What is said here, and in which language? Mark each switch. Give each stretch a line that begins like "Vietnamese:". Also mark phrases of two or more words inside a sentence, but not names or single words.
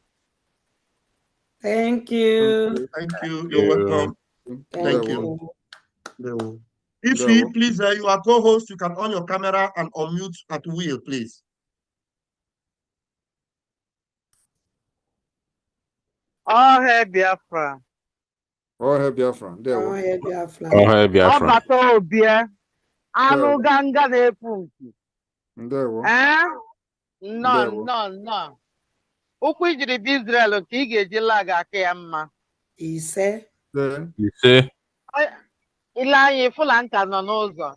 English: Thank you. Thank you. You're welcome. Thank you. If you please, you are co-host, you can on your camera and unmute at will, please. All hail Biafra. All hail Biafra. All hail Biafra. All hail Biafra.
Igbo: Ọbata obie, anụ ganga na-epu nku. Ndewo. Nọ. Ụkwụ ijiri bụ Israel ka ị ga-eji laga aka ya mma. Ise. Ile anya ịfụla nka nọ n'ụzọ.